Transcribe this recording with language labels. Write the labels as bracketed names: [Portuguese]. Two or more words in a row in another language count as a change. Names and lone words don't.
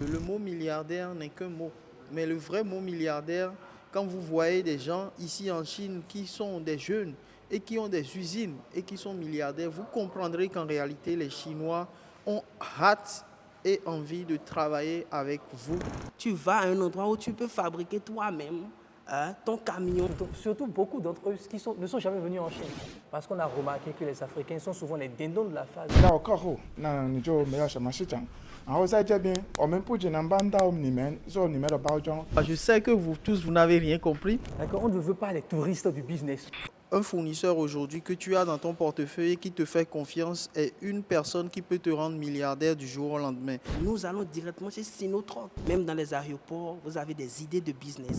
[French] Le mot milliardaire n'est qu'un mot. Mais le vrai mot milliardaire, quand vous voyez des gens ici en Chine qui sont des jeunes et qui ont des usines et qui sont milliardaires, vous comprendrez qu'en réalité, les Chinois ont hâte et envie de travailler avec vous. Tu vas à un endroit où tu peux fabriquer toi-même ton camion. Surtout beaucoup d'entre eux ne sont jamais venus en Chine. Parce qu'on a remarqué que les Africains sont souvent les dindons de la phase. [Chinese] 到客户，那你就没有什么市场。然后在这边，我们不仅能帮到你们做你们的包装， [French] Je sais que vous tous, vous n'avez rien compris. D'accord? On ne veut pas les touristes du business. Un fournisseur aujourd'hui que tu as dans ton portefeuille et qui te fait confiance est une personne qui peut te rendre milliardaire du jour au lendemain. Nous allons directement chez Sinotruk. Même dans les aéroports, vous avez des idées de business.